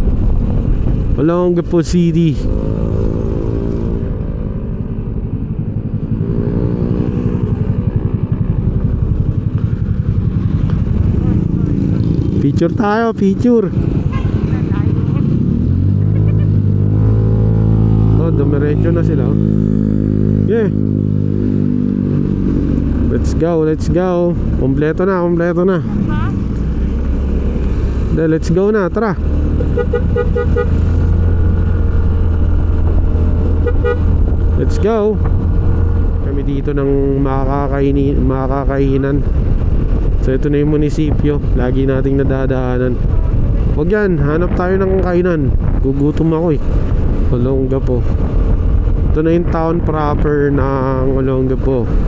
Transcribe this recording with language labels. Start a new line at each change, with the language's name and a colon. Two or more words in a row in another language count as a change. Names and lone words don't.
Filipino: Olongapo City. Picture tayo, picture. Oh, dumiretso na sila.
English: Yeah. Let's go, let's go.
Filipino: Kompleto na, kompleto na.
English: Let's go
Filipino: na, tara.
English: Let's go.
Filipino: Kami dito ng makakainan. So ito na yung munisipyo. Lagi nating nadadaanan. Huwag yan, hanap tayo ng kainan. Gugutom ako eh. Olongapo. Ito na yung
English: town proper
Filipino: ng Olongapo.